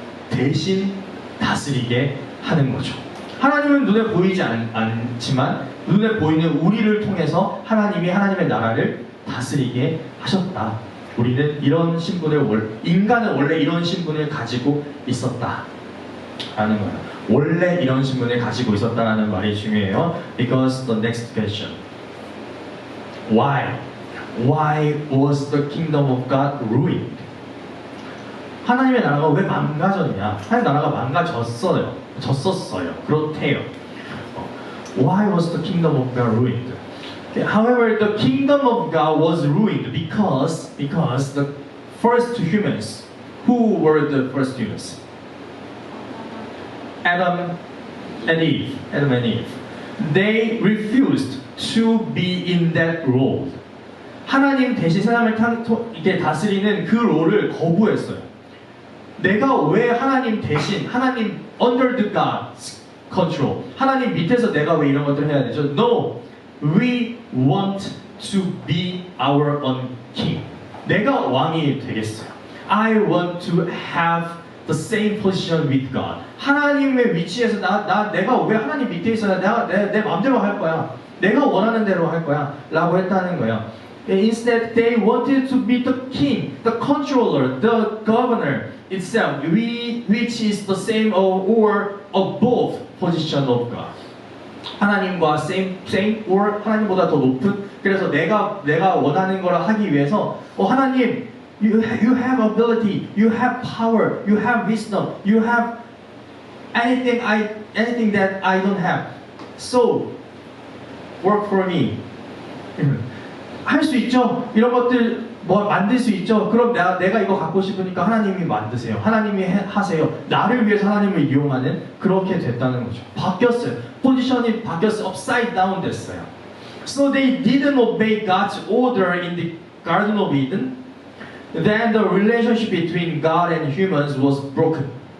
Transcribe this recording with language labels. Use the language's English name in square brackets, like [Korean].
[Korean] 대신 다스리게 하는 거죠. 하나님은 눈에 보이지 않지만 눈에 보이는 우리를 통해서 하나님이 하나님의 나라를 다스리게 하셨다. 우리는 이런 신분을 인간은 원래 이런 신분을 가지고 있었다 라는 거예요. 원래 이런 신분을 가지고 있었다라는 말이 중요해요. [English] Because the next question, why was the kingdom of God ruined? [Korean] 하나님의 나라가 왜 망가졌냐? 하나님의 나라가 망가졌었어요. 그렇대요. [English] Why was the kingdom of God ruined? However, the kingdom of God was ruined because the first humans, who were the first humans? Adam, Adam and Eve, they refused to be in that role. [Korean] 하나님 대신 세상을 이렇게 다스리는 그 롤을 거부했어요. 내가 왜 하나님 대신, 하나님 [English] under the God's control, [Korean] 하나님 밑에서 내가 왜 이런 것들을 해야 되죠? [English] No, we want to be our own king. [Korean] 내가 왕이 되겠어요. [English] I want to have the same position with God. [Korean] 하나님의 위치에서 내가 왜 하나님 밑에 있어야 내 마음대로 할 거야. 내가 원하는 대로 할 거야. 라고 했다는 거예요. [English] Instead, they wanted to be the king, the controller, the governor itself, which is the same or above position of God. [Korean] 하나님과 [English] same or [Korean] 하나님보다 더 높은. 그래서 내가 원하는 걸 하기 위해서 하나님, [English] you have ability, you have power, you have wisdom, you have anything that I don't have. So work for me. [Korean] 할 수 있죠. 이런 것들 만들 수 있죠. 그럼 내가 이거 갖고 싶으니까 하나님이 만드세요. 하나님이 하세요. 나를 위해서 하나님을 이용하는 그렇게 됐다는 거죠. 바뀌었어요. 포지션이 바뀌었어요. [English] upside down [Korean] 됐어요. [English] So they didn't obey God's order in the Garden of Eden. Then the relationship between God and humans was broken.